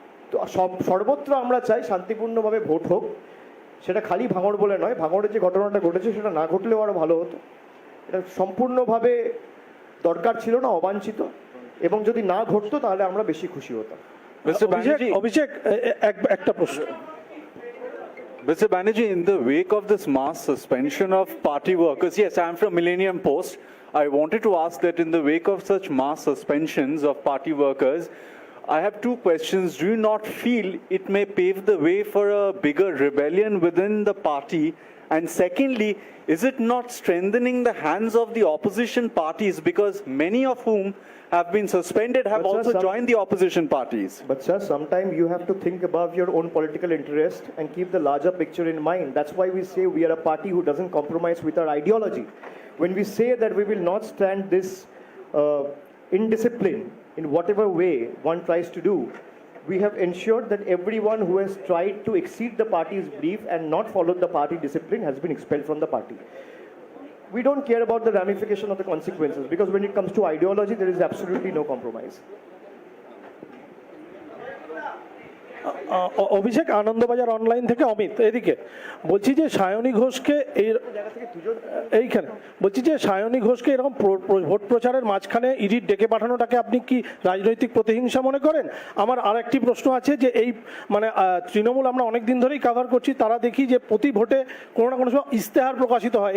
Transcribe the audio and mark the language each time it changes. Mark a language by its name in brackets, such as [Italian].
[Bangla] তো সর্বত্র আমরা চাই শান্তিপূর্ণভাবে ভোট হোক। সেটা খালি ভাঙড় বলে নয়, ভাঙড়ে যে ঘটনাটা ঘটেছে সেটা না ঘটলেও আরও ভালো হতো। এটা সম্পূর্ণভাবে দরকার ছিল না, অবাঞ্ছিত, এবং যদি না ঘটতো তাহলে আমরা বেশি খুশি হতাম। অভিষেক, একটা প্রশ্ন। [English] Mr. Banerjee, in the wake of this mass suspension of party workers, yes, I am from Millennium Post. I wanted to ask that in the wake of such mass suspensions of party workers, I have 2 questions. Do you not feel it may pave the way for a bigger rebellion within the party? And secondly, is it not strengthening the hands of the opposition parties, because many of whom have been suspended have also joined the opposition parties? But sir, sometimes you have to think above your own political interest and keep the larger picture in mind. That's why we say we are a party who doesn't compromise with our ideology. When we say that we will not stand this indiscipline in whatever way one tries to do, we have ensured that everyone who has tried to exceed the party's brief and not followed the party discipline has been expelled from the party. We don't care about the ramification of the consequences, because when it comes to ideology, there is absolutely no compromise. [Bangla] Abhishek, Anandabazar online থেকে অমিত। এদিকে বলছি যে সায়নী ঘোষকে এইখানে বলছি যে সায়নী ঘোষকে এরকম ভোট প্রচারের মাঝখানে ইডির ডেকে পাঠানোটাকে আপনি কি রাজনৈতিক প্রতিহিংসা মনে করেন? আমার আর একটি প্রশ্ন আছে যে এই মানে তৃণমূল আমরা অনেক দিন ধরেই কাভার করছি, তারা দেখি যে প্রতি ভোটে কোনো না কোনো সময় ইশতেহার প্রকাশিত হয়।